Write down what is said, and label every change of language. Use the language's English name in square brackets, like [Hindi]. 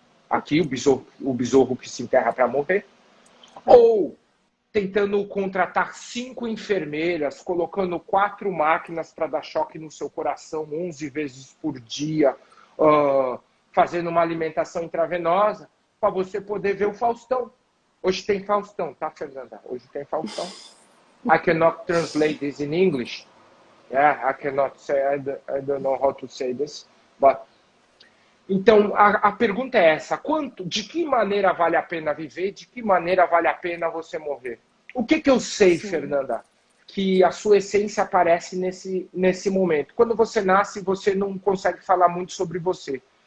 [Portuguese] Aqui, o besouro que se enterra para morrer. Ou tentando contratar 5 enfermeiras, colocando 4 máquinas para dar choque no seu coração 11 vezes por dia, fazendo uma alimentação intravenosa, para você poder ver o Faustão. Hoje tem Faustão, tá, Fernanda? Hoje tem Faustão. [English] I cannot translate this in English. Yeah, I cannot say, I don't know how to say this, but... [Portuguese] Então, a pergunta é essa: de que maneira vale a pena viver? De que maneira vale a pena você morrer? O que eu sei, sim, Fernanda? Que a sua essência aparece nesse momento. Quando você nasce, você não consegue falar muito sobre você.